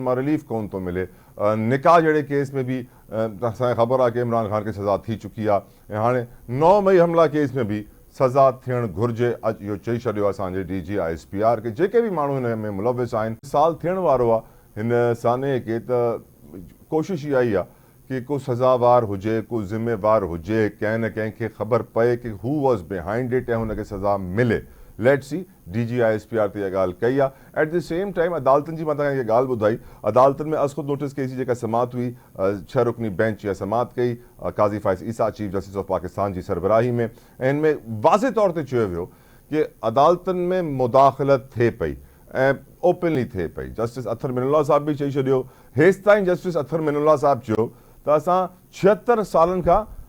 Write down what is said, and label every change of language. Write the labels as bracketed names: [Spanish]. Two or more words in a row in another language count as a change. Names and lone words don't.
[Sindhi] मां रिलीफ कोन थो मिले निकाह जहिड़े केस में भी असांखे ख़बर आहे कि इमरान ख़ान खे सज़ा थी चुकी आहे ऐं हाणे 9 मई हमला केस में भी सज़ा थियणु घुरिजे अॼु इहो चई छॾियो आहे असांजे DG ISPR के जेके भी माण्हू हिन में मुलविस आहिनि साल थियण वारो आहे हिन साने खे त कोशिश इहा ई आहे कि को सज़ावार हुजे को ज़िम्मेवार हुजे कंहिं न कंहिंखे ख़बर पए कि हू [English] was behind it [Sindhi] ऐं हुनखे सज़ा मिले [English] let's see [Sindhi] DG ISPR ते इहा ॻाल्हि कई आहे [English] at the same time [Sindhi] अदालतनि जी मां तव्हांखे इहा ॻाल्हि ॿुधाई अदालतनि में अज़ नोटिस केस जी जेका समात हुई 6 रुकनी बेंच इहा समात कई काज़ी फ़ाइज़ ईसा [English] Chief Justice of Pakistan [Sindhi] जी सरबराही में ऐं हिन में वाज़े तौर ते चयो वियो कि अदालतनि में मुदाख़लत थिए पई ऐं ओपनली थिए पई जस्टिस अथर मिनुल्लाह साहब बि चई छॾियो हेसि ताईं जस्टिस अथर मिनुल्लाह साहब चयो त असां 76 सालनि खां